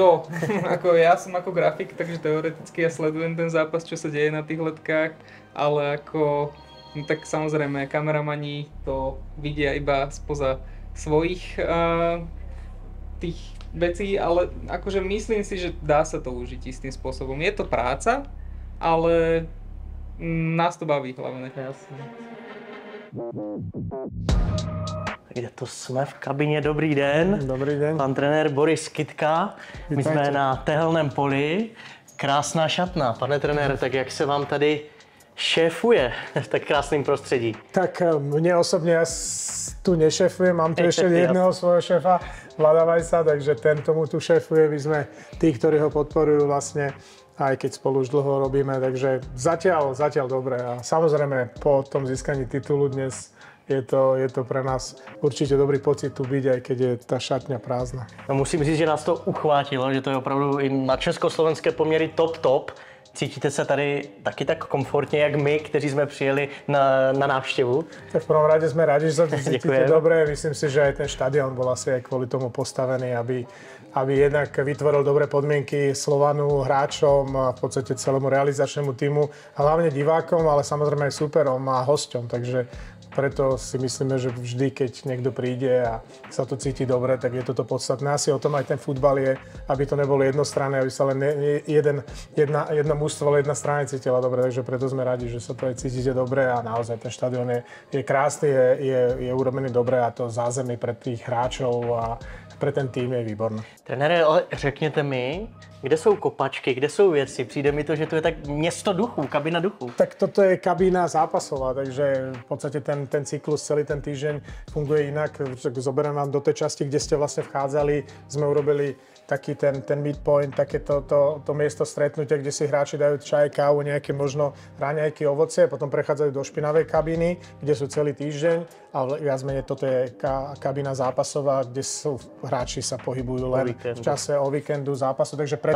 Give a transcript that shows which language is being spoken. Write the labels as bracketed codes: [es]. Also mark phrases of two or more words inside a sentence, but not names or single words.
[sk] Ja som ako grafik, takže teoreticky ja sledujem ten zápas, čo sa deje na tých letkách, ale tak samozrejme kameramani to vidia iba spoza svojich tých vecí, ale akože myslím si, že dá sa to užiť istým spôsobom. Je to práca, ale nás to baví hlavne. [cs] Jasně. Kde to jsme v kabině? Dobrý den. Dobrý den. Pan trenér Boris Kytka. My jsme na tehelném poli. Krásná šatna. Pane trenére, tak jak se vám tady šéfuje v tak krásném prostředí? Tak mne osobně, [sk] ja tu nešéfujem, mám tu ešte jedného svojho šéfa, Vlada Vajsa, takže ten tomu tu šéfuje. My sme tí, ktorí ho podporujú vlastne, aj keď spolu už dlho robíme, takže zatiaľ dobre. A samozrejme po tom získaní titulu dnes je to pre nás určite dobrý pocit tu byť, aj keď je tá šatňa prázdna. [cs] No, musím říct, že nás to uchvátilo, že to je opravdu i na československé poměry top. Cítíte se tady taky tak komfortně, jak my, kteří jsme přijeli na návštěvu? [sk] Tak v prvom rade sme rádi, že sa tu cítite dobre. Myslím si, že aj ten štadión bol asi aj kvôli tomu postavený, aby jednak vytvoril dobré podmienky Slovanu, hráčom, a v podstate celému realizačnému tímu, a hlavne divákom, ale samozrejme aj súperom a hosťom. Takže preto si myslíme, že vždy, keď niekto príde a sa to cíti dobre, tak je toto podstatné. Asi o tom aj ten futbal je, aby to nebolo jednostranné, aby sa len jedno mužstvo, ale jedna strana cítila dobre. Takže preto sme radi, že sa to aj cítite dobre a naozaj ten štadión je krásny, je urobený dobre a to zázemie pre tých hráčov a pre ten tým je výborné. [cs] Trenére, ale řekněte mi, kde jsou kopačky, kde jsou věci? Přijde mi to, že to je tak město duchů, kabina duchů. [sk] Tak toto je kabína zápasová, takže v podstate ten cyklus celý ten týždeň funguje inak. Zoberiem vám do tej časti, kde ste vlastne vchádzali. Sme urobili taký ten midpoint, také to miesto stretnutia, kde si hráči dajú čaj, kávu, nejaké možno raňajky, ovocie, potom prechádzajú do špinavej kabíny, kde sú celý týždeň a viac menej toto je kabína zápasová, kde sú hráči sa pohybujú len v čase o víkendu zápasu, takže preto